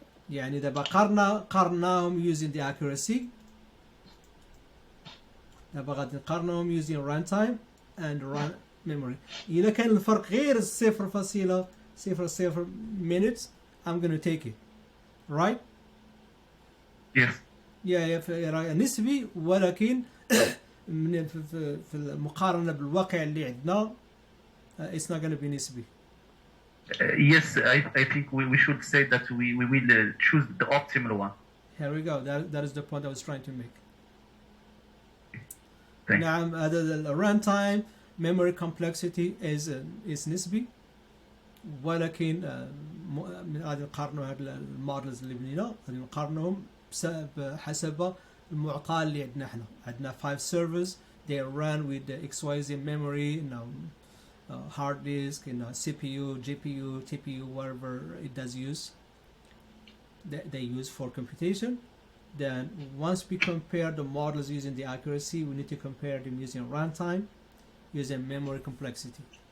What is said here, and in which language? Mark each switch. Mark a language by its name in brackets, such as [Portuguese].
[Arabic] يعني دابا قارناهم [English] using the accuracy. [Arabic] دابا غادي نقارنهم [English] using runtime and run memory. [Arabic] إلا كان الفرق غير [English] 0.00 minutes I'm gonna take it. Right? Yes. [Arabic] نسبي ولكن في المقارنة بالواقع اللي عندنا [English] it's not gonna be [Arabic] نسبي. [English] Yes, I think we should say that we will choose the optimal one. Here we go. That is the point I was trying to make. Thanks. [Arabic] نعم هذا [English] runtime memory complexity is [Arabic] نسبي ولكن غادي نقارنوا هاد المودلز اللي بنينا غادي نقارنوهم حسب المعطى اللي عندنا احنا. عندنا [English] 5 servers they run with the XYZ memory, hard disk, CPU, GPU, TPU, whatever it does use they use for computation. Then once we compare the models using the accuracy, we need to compare them using runtime, using memory complexity.